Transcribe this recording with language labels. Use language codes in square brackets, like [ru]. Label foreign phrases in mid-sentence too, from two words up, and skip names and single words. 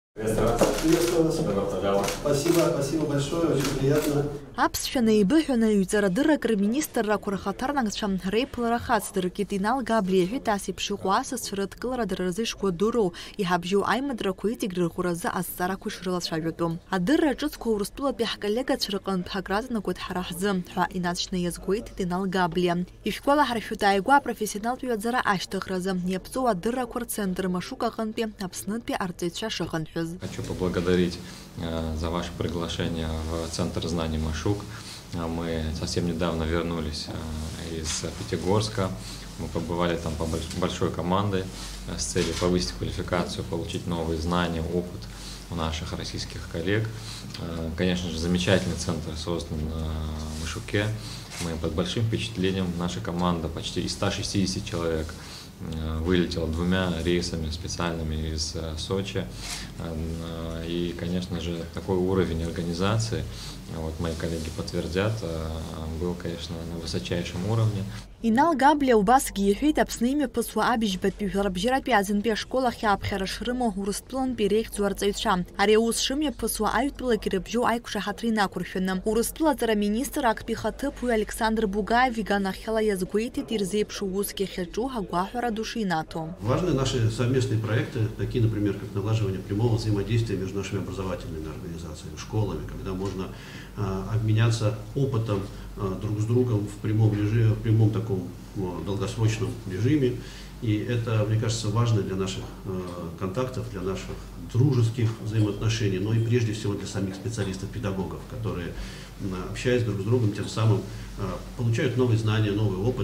[ru] Приветствую вас. Спасибо большое, очень приятно. [ab] Аԥсшәа еибыҳәаны ҩ-ҵарадыррак рминистррақәа рхаҭарнакцәа реиԥылара хацдыркит. Иналгабле иҳәеит ас еиԥш иҟоу асасцәа рыдкылара дара рзы ишгәадыроу, иҳабжьоу аимадрақәа иҵегь рырӷәӷәаразы азҵаарақәа ишрылацәажәатәу. Адырра ҿыцқәа Урыстәылатәи ҳколлегацәа рҟынтә ҳагразнагоит ҳара ҳзы ҳәа инацәшьны иазгәеиҭеит Иналгабле. Ишәгәалаҳаршәоит ааигәа апрофессионалтә ҩаӡара ашьҭыхразы иаԥҵоу адыррақәа рцентр Машук аҟынтәи Аԥснытәи арҵаҩцәа шыхынҳәыз. [ru] Хочу поблагодарить за ваше приглашение в Центр знаний Машук. Мы совсем недавно вернулись из Пятигорска. Мы побывали там по большой командой с целью повысить квалификацию, получить новые знания, опыт у наших российских коллег. Конечно же, замечательный центр создан в Машуке. Мы под большим впечатлением. Наша команда почти из 160 человек вылетела 2 рейсами специальными из Сочи. И, конечно же, такой уровень организации, вот мои коллеги подтвердят, был, конечно, на высочайшем уровне. [ab] Иналгабле убасгьы иҳәеит Аԥсны имҩаԥысуа абыжьбатәи жәларбжьаратәи аӡынтәи ашкол ахьааԥхьара шрымоу Урыстәылантәи реихьӡоу арҵаҩцәа. Ари аус шымҩаԥысуа аҩтәылагьы рыбжьоу аиқәшаҳаҭра инақәыршәаны. Урыстәылаҵара министр актәи ихаҭыԥ уи Александр Бугаев иганахьала иазгәеиҭеит ирзеиԥшу усгьы ахьаҿу агәаҳәара ду шинаҭо. [ru] Важны наши совместные проекты, такие, например, как налаживание прямого взаимодействия между нашими образовательными организациями, школами, когда можно обменяться опытом друг с другом в прямом режиме, в прямом таком долгосрочном режиме. И это, мне кажется, важно для наших контактов, для наших дружеских взаимоотношений, но и прежде всего для самих специалистов-педагогов, которые, общаясь друг с другом, тем самым получают новые знания, новый опыт.